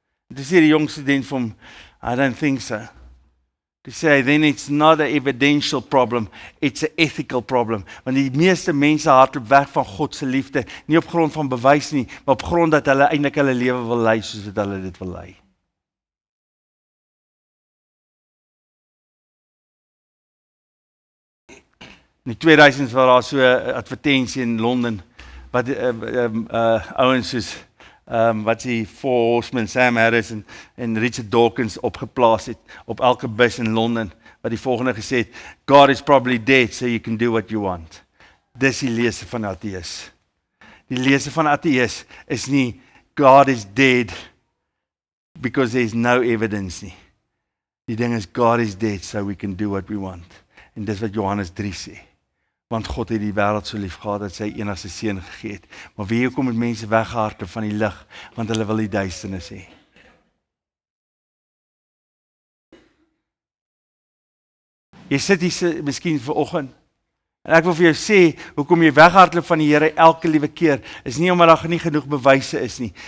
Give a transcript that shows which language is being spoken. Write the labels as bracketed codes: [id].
[af] En toe sê die jong student vir hom, [en] I don't think so. [af] Toe sê hy, [en] then it's not an evidential problem, it's an ethical problem. [af] Want die meeste mense hardloop weg van God se liefde, nie op grond van bewys nie, maar op grond dat hulle eintlik hulle lewe wil lei soos wat hulle dit wil lei. In die 2000s was daar so 'n advertensie in Londen, wat ouens soos wat die Four Horsemen, Sam Harris en Richard Dawkins opgeplaas het op elke bus in Londen, wat die volgende gesê het, [en] God is probably dead, so you can do what you want. [af] Dis die lese van ateïs. Die lese van ateïs is nie, [en] God is dead, because there is no evidence [af] nie. Die ding is, [en] God is dead, so we can do what we want. [af] En dis wat Johannes 3 sê. Want God het die wêreld so lief gehad, dat sy enigste seun gegee het. Maar wie hoekom het mense weghardloop van die lig, want hulle wil die duisternis hê. Jy sit hier miskien vanoggend, en ek wil vir jou sê, hoekom jy weghardloop van die Here elke liewe keer, is nie omdat daar nie genoeg bewyse is nie.